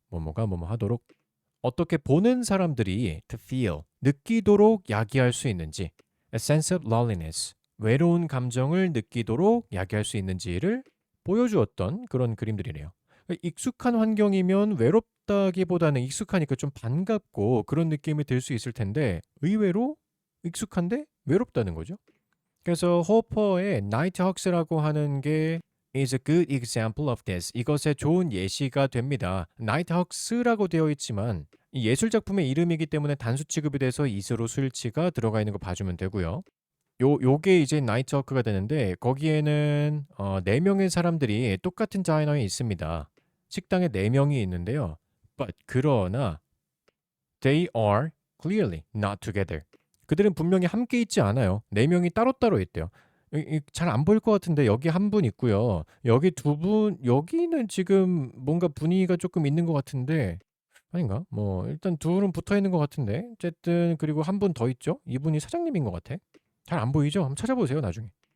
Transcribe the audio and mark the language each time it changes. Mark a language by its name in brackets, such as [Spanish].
[Korean] 뭐뭐가 뭐뭐 하도록 어떻게 보는 사람들이 to feel, 느끼도록 야기할 수 있는지 a sense of loneliness, 외로운 감정을 느끼도록 야기할 수 있는지를 보여주었던 그런 그림들이래요. 익숙한 환경이면 외롭다기보다는 익숙하니까 좀 반갑고 그런 느낌이 들 수 있을 텐데 의외로 익숙한데 외롭다는 거죠. [English] 그래서 호퍼의 Nighthawks라고 하는 게 is a good example of this. [Korean] 이것의 좋은 예시가 됩니다. Nighthawks라고 되어 있지만 이 예술 작품의 이름이기 때문에 단수 취급이 돼서 이스로 수일치가 들어가 있는 거 봐주면 되고요. 요게 이제 Nighthawk가 되는데 거기에는 네 명의 사람들이 똑같은 다이너에 있습니다. 식당에 네 명이 있는데요. [English] But 그러나 they are clearly not together. [Korean] 그들은 분명히 함께 있지 않아요. 네 명이 따로따로 있대요. 잘 안 보일 것 같은데 여기 한 분 있고요. 여기 두 분, 여기는 지금 뭔가 분위기가 조금 있는 것 같은데 아닌가? 뭐 일단 둘은 붙어 있는 것 같은데 어쨌든 그리고 한 분 더 있죠? 이분이 사장님인 것 같아. 잘 안 보이죠? 한번 찾아보세요 나중에.